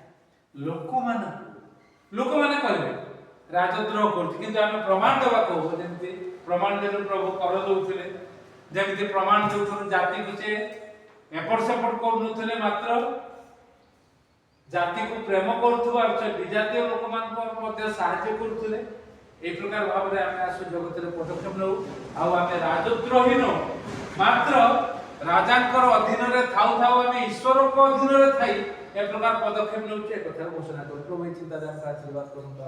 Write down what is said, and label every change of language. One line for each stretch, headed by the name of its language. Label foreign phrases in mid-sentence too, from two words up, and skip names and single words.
Odia: ଲୋକମାନେ କହିବେ ରାଜଦ୍ରୋହ କରୁଛି, କିନ୍ତୁ ଆମେ ପ୍ରମାଣ ଦେବା କହୁ, ଯେମିତି ପ୍ରମାଣ ଦେଲେ ପ୍ରଭୁ କର ଦଉଥିଲେ, ଯେମିତି ପ୍ରମାଣ ଦେଉଥିଲେ ଜାତିକୁ ସେ ଏପଟ ସେପଟ କରୁନଥିଲେ, ମାତ୍ର ଜାତିକୁ ପ୍ରେମ କରୁଥିବା ବିଜାତୀୟ ଲୋକମାନଙ୍କୁ ମଧ୍ୟ ସାହାଯ୍ୟ କରୁଥିଲେ। ଏହି ପ୍ରକାର ଭାବେ ଆମେ ଆସୁ ଜଗତର ପଦକ୍ଷେପ ନେଉ। ଆଉ ଆମେ ରାଜଦ୍ରୋହୀ ନୁହଁ, ମାତ୍ର ରାଜାଙ୍କର ଅଧୀନରେ ଥାଉ ଥାଉ ଆମେ ଈଶ୍ୱରଙ୍କ ଅଧୀନରେ ଥାଇ ଏ ପ୍ରକାର ପଦକ୍ଷେପ ନେଉଛୁ, ଏ କଥା ଘୋଷଣା କରୁ। ପ୍ରଭୁ ଏହି ଚିନ୍ତାଧାରା ଆଶୀର୍ବାଦ କରନ୍ତୁ।